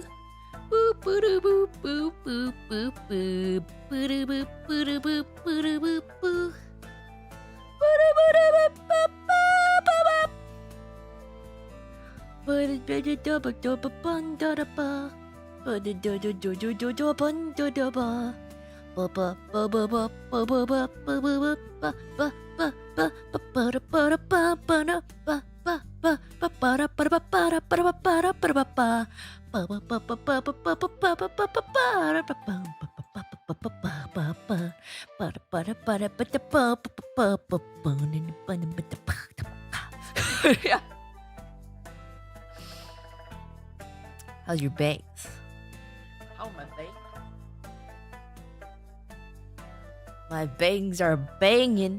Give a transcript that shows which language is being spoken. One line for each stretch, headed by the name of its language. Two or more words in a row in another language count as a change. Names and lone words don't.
English: Boo boo doo boo boo boo boo boo. Boo doo boo boo doo boo boo doo boo boo. Boo doo boo doo boo boo boo boo boo. Boo doo boo doo boo boo boo bun da da ba. Boo doo doo doo doo doo doo doo bun da da ba. Ba ba ba ba ba ba ba ba ba ba ba ba ba ba ba ba da ba da ba ba da ba ba ba ba ba da ba da ba da ba da ba da ba da ba ba ba ba ba ba ba ba ba ba ba ba ba da ba ba how's your bangs? How my bangs? My bangs are banging.